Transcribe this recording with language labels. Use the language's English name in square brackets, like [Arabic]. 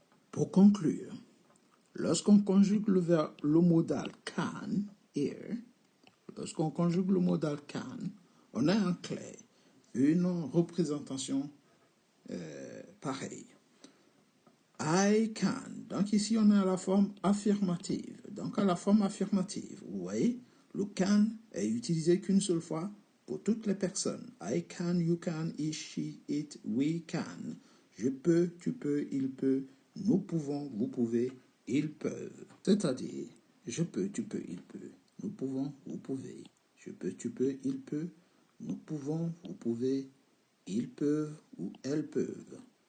[French] Pour conclure, lorsqu'on conjugue le modal can, here, lorsqu'on conjugue le modal can, on a en clair une représentation pareille. [English] I can. [French] Donc ici, on a la forme affirmative. Donc à la forme affirmative, vous voyez, Le can est utilisé qu'une seule fois pour toutes les personnes. [English] I can, you can, he, she, it, we can. [French] Je peux, tu peux, il peut, nous pouvons, vous pouvez, ils peuvent. C'est-à-dire, je peux, tu peux, il peut, nous pouvons, vous pouvez. Je peux, tu peux, il peut, nous pouvons, vous pouvez, ils peuvent ou elles peuvent.